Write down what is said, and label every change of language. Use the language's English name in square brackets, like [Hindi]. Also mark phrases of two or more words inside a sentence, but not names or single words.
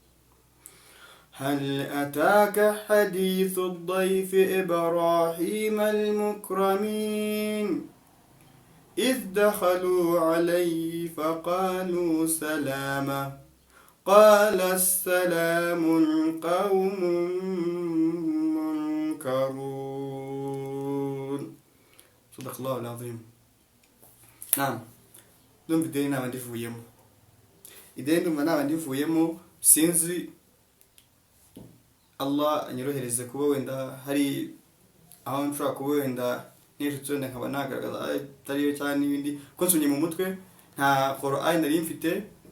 [Arabic] هل أتاك حديث الضيف إبراهيم المكرمين إذ دخلوا عليه فقالوا سلاما قال السلام قوم منكرون صدق الله العظيم. نعم دون بدي نعم [Kinyarwanda] ndivuyemo ideni ndumva naba ndivuyemo sinzi Allah anyorohereze kuba wenda hari aho nshobora kuba wenda n'ijutse nkaba nagaragaza atariyo cyane n'ibindi ko nsumye mu mutwe nta Qur'an nari mfite